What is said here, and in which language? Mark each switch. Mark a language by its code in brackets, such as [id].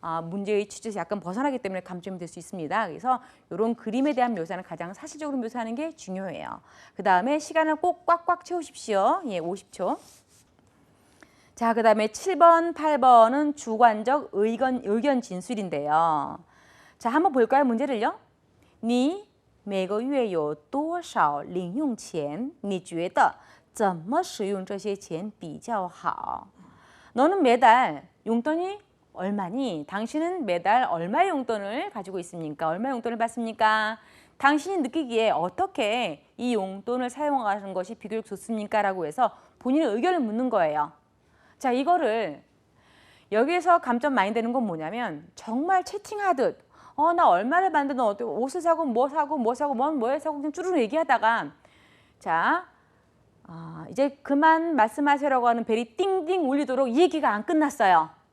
[ko] 문제의 취지에서 약간 벗어나기 때문에 감점이 될 수 있습니다. 그래서 이런 그림에 대한 묘사는 가장 사실적으로 묘사하는 게 중요해요. 그 다음에 시간을 꼭 꽉꽉 채우십시오. 50초. 자, 그 다음에 7번, 8번은 주관적 의견 진술인데요. 자, 한번 볼까요? 문제를요. [zh] 你每个月有多少零用钱？你觉得怎么使用这些钱比较好？ [ko] 너는 매달 용돈이 얼마니? 당신은 매달 얼마의 용돈을 가지고 있습니까? 얼마 용돈을 받습니까? 당신이 느끼기에 어떻게 이 용돈을 사용하는 것이 비교적 좋습니까? 라고 해서 본인의 의견을 묻는 거예요. 자, 이거를 여기에서 감점 많이 되는 건 뭐냐면 정말 채팅하듯 나 얼마를 받는데 옷을 사고 뭐 사고 뭐 사고 그냥 쭈루루 얘기하다가 자 이제 그만 말씀하세요라고 하는 벨이 띵띵 울리도록 이 얘기가 안 끝났어요.